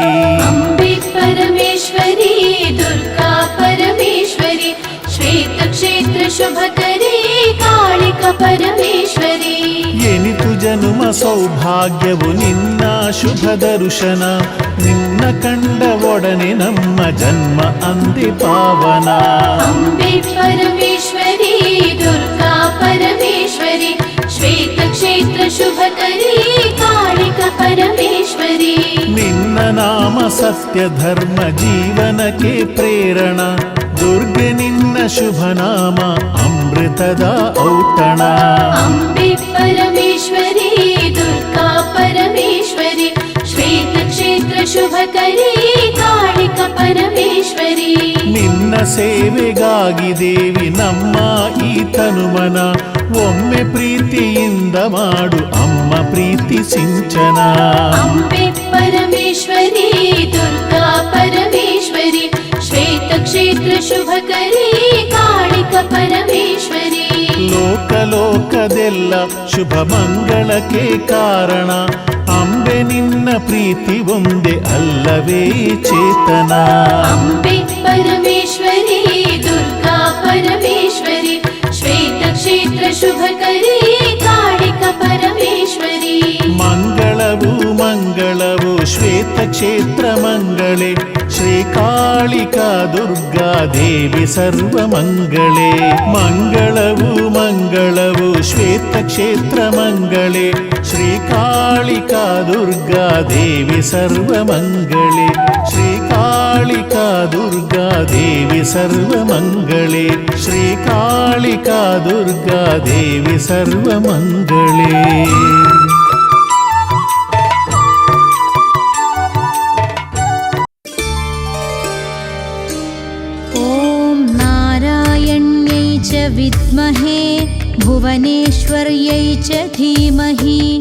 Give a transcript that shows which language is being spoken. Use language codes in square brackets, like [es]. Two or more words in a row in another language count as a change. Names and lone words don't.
[sa] अम्बे परमेश्वरी दुर्गा परमेश्वरी श्वेत क्षेत्र शुभकरी कालिका परमेश्वरी [kn] ಎನಿತು ಜನುಮ ಸೌಭಾಗ್ಯವು ನಿನ್ನ ಶುಭ ದರ್ಶನ ನಿನ್ನ ಕಂಡ ಒಡನೆ ನಮ್ಮ ಜನ್ಮ ಅಂದೆ ಪಾವನ [sa] अम्बे परमेश्वरी दुर्गा परमेश्वरी श्वेत क्षेत्र शुभकरी कालिका परमेश्वरी [kn] ನಿನ್ನ ನಾಮ ಸತ್ಯ ಧರ್ಮ ಜೀವನಕ್ಕೆ ಪ್ರೇರಣ ದುರ್ಗೆ ನಿನ್ನ ಶುಭ ನಾಮ ಅಮೃತದ ಔತಣ [sa] अम्बे परमेश्वरी दुर्गा परमेश्वरी श्वेत क्षेत्र शुभकरी कालिका परमेश्वरी [kn] ನಿನ್ನ ಸೇವೆಗಾಗಿ ದೇವಿ ನಮ್ಮ ಈ ತನುಮನ ಒಮ್ಮೆ ಪ್ರೀತಿಯಿಂದ ಮಾಡು ಅಮ್ಮ ಪ್ರೀತಿ ಸಿಂಚನ [sa] अम्बे परमेश्वरी दुर्गा परमेश्वरी श्वेत क्षेत्र शुभकरी कालिका परमेश्वरी [kn] ಲೋಕಲೋಕದೆಲ್ಲ ಶುಭ ಮಂಗಳಕ್ಕೆ ಕಾರಣ ಅಂಬೆ ನಿನ್ನ ಪ್ರೀತಿ ಒಂದೇ ಅಲ್ಲವೇ ಚೇತನ [sa] अम्बे परमेश्वरी दुर्गा परमेश्वरी श्वेत क्षेत्र शुभकरी कालिका परमेश्वरी [kn] ಮಂಗಳವು ಮಂಗಳವು ಶ್ವೇತ ಕ್ಷೇತ್ರ ಮಂಗಳೇ ಶ್ರೀ ಕಾಳಿಕಾ ದುರ್ಗಾ ದೇವಿ ಸರ್ವ ಮಂಗಳೇ ಮಂಗಳವು ಮಂಗಳವು ಶ್ವೇತ ಕ್ಷೇತ್ರ ಮಂಗಳೇ ಶ್ರೀ ಕಾಳಿಕಾ ದುರ್ಗಾ ದೇವಿ ಸರ್ವ ಮಂಗಳೇ ಶ್ರೀ ಕಾಳಿಕಾ ದುರ್ಗಾ ದೇವಿ ಸರ್ವ ಮಂಗಳೇ ಶ್ರೀ ಕಾಳಿಕಾ ದುರ್ಗಾ ದೇವಿ ಸರ್ವ ಮಂಗಳೇ [sa] ॐ नारायण्यै च विद्महे भुवनेश्वर्यै च धीमहि